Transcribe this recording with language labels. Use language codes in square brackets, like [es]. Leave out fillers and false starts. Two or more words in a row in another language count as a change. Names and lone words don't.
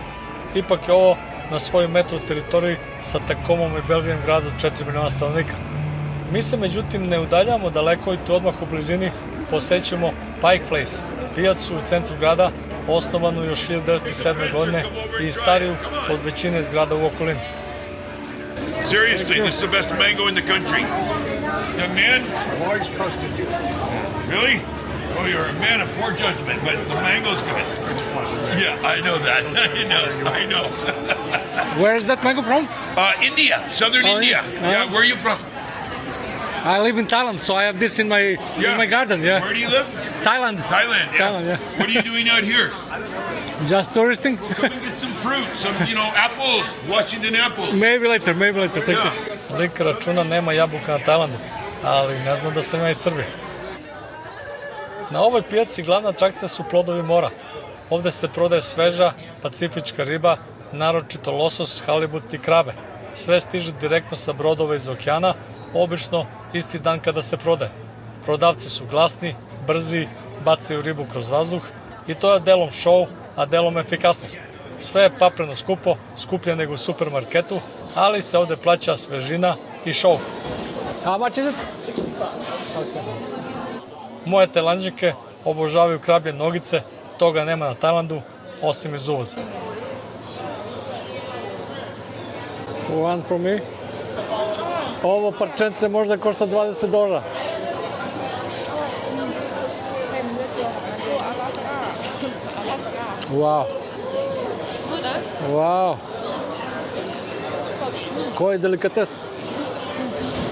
[sr] Ipak je ovo na svojoj metro teritoriji sa Takomom i Belgijem grad od 4 miliona stanovnika. Mi se međutim ne udaljavamo daleko i tu odmah u blizini posećemo Pike Place, pijacu u centru grada, osnovanu još 1907. godine i stariju od većine zgrada u okolini. [en] Seriously, this is the best mango in the country. Young man, I've always trusted you. Really? Oh, you're a man of poor judgment, but the mango's good. Yeah, I know that. I know. Where is that mango from? India, southern India. Yeah, where are you from? I live in Thailand, so I have this in my garden. Yeah. Where do you live? Thailand. Thailand, yeah. Thailand, yeah. What are you doing out here? Just touristing? Come and get some fruit, some, apples, Washington apples. Maybe later, thank you. [sr] Lik računa nema jabuka na Tajlandu, ali ne znam da sam ja iz Srbije. Na ovoj pijaci glavna atrakcija su plodovi mora. Ovde se prodaje sveža, pacifička riba, naročito losos, halibut i krabe. Sve stiže direktno sa brodova iz okeana, obično isti dan kada se prodaje. Prodavci su glasni, brzi, bacaju ribu kroz vazduh i to je delom show, a delom efikasnost. Sve je papreno skupo, skuplje nego u supermarketu, ali se ovde plaća svežina i show. [en] How much is it? 65. [sr] Moje Tajlanđanke obožavaju krabje nogice, toga nema na Tajlandu, osim iz uvoza. [en] One for me. [sr] Ovo parčence možda košta $20. Wow. Wow. Koji delikates.